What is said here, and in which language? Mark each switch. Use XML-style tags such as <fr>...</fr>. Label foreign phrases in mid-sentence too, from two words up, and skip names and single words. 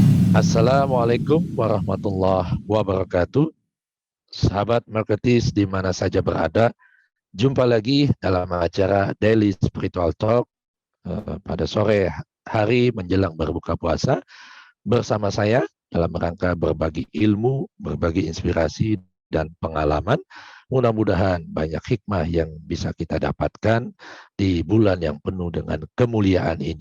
<id>Assalamualaikum warahmatullahi wabarakatuh. Sahabat marketis di mana saja berada, jumpa lagi dalam acara Daily Spiritual Talk pada sore hari menjelang berbuka puasa bersama saya dalam rangka berbagi ilmu, berbagi inspirasi dan pengalaman. Mudah-mudahan banyak hikmah yang bisa kita dapatkan di bulan yang penuh dengan kemuliaan ini.</id>